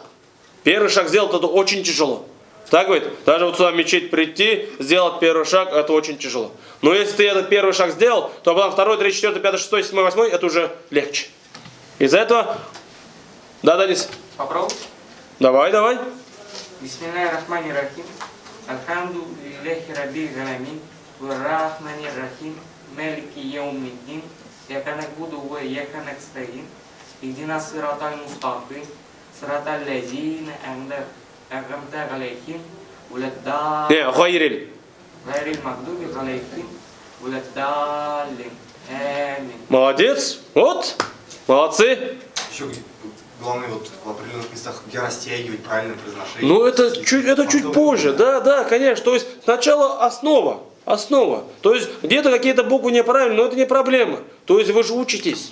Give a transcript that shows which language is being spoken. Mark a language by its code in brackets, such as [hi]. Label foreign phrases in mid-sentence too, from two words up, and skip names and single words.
[ru] Первый шаг сделал, это очень тяжело. Так ведь? Даже вот сюда в мечеть прийти, сделать первый шаг, это очень тяжело. Но если ты этот первый шаг сделал, то потом 2, 3, 4, 5, 6, 7, 8, это уже легче. Из-за этого... Да, Денис? Попробуй. Давай. [ar] بسم الله الرحمن الرحيم. الحمد لله رب العالمين. الرحمن الرحيم. مالك يوم الدين. إياك نعبد وإياك نستعين. اهدنا الصراط المستقيم. صراط الذين أنعمت عليهم. [ru] Не, гайриль. [ar] غير المغضوب عليهم. ولا الضالين آمين. [ru] Молодец. Вот. Молодцы. Еще главное вот в определенных местах, где растягивать правильное произношение. Ну, это чуть позже. Да, да, конечно. То есть сначала основа. Основа. То есть где-то какие-то буквы неправильные, но это не проблема. То есть вы же учитесь.